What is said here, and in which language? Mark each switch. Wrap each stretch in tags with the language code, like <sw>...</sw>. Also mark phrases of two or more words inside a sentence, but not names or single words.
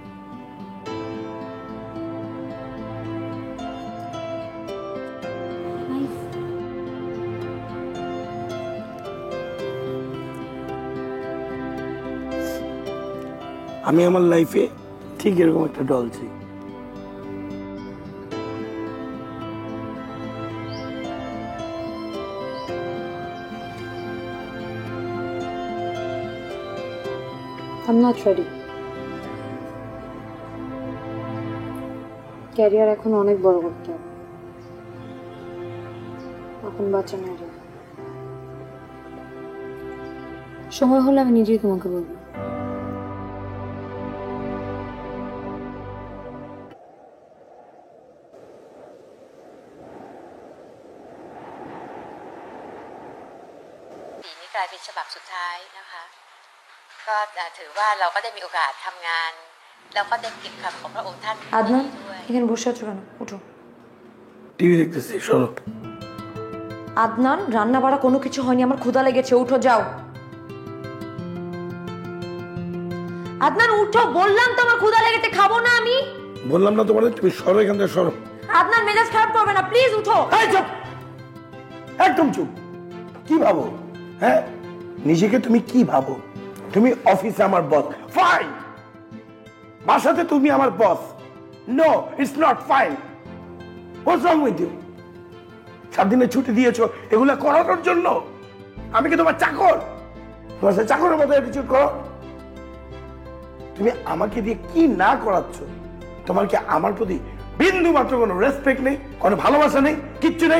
<bn>আমি আমার লাইফে ঠিক এরকম একটা ডল চাই।</bn> <en>I'm not ready.</en> <bn>ক্যারিয়ার এখন অনেক বড় করতে হবে, এখন বাচ্চা নেই। সময় হলে আমি নিজেই তোমাকে বলবো।</bn> <th>ปีนี้กลายเป็นฉบับสุดท้ายนะคะก็ถือว่าเราก็ได้มีโอกาสทำงานแล้วก็ได้เก็บคำของพระองค์ท่าน</th> <bn>আদনান,</bn> <th>ด้วย</th> <bn>এখানে বসে আছো কেন? উঠো। টিভি দেখতেছি, সরো। আদনান, রান্না বাড়া কোনো কিছু হয়নি, আমার ক্ষুধা লেগেছে, উঠো যাও। আদনান উঠো, বললাম তো আমার ক্ষুধা লেগেছে, খাবো না আমি। বললাম না তোমার, তুমি সরো এখান থেকে, সরো। আদনান মেজাজ খারাপ করবে না, প্লিজ উঠো। এই চুপ, একদম চুপ। কি ভাবো? হ্যাঁ, নিজেকে তুমি কি ভাবো? তুমি অফিসে আমার বস, ফাইন। বাসাতে তুমি আমার বস,</bn> <en>No, it's not fine. What's wrong with you?</en> <bn>7 দিনের ছুটি দিয়েছো এগুলা করানোর জন্য? আমি কি তোমার চাকর? তোমার সাথে চাকরের মতো অ্যাটিটিউড করো? তুমি আমাকে দিয়ে কি না করাচ্ছ? তোমার কি আমার প্রতি বিন্দু মাত্র কোনো রেসপেক্ট নেই, কোনো ভালোবাসা নেই, কিচ্ছু নেই?</bn>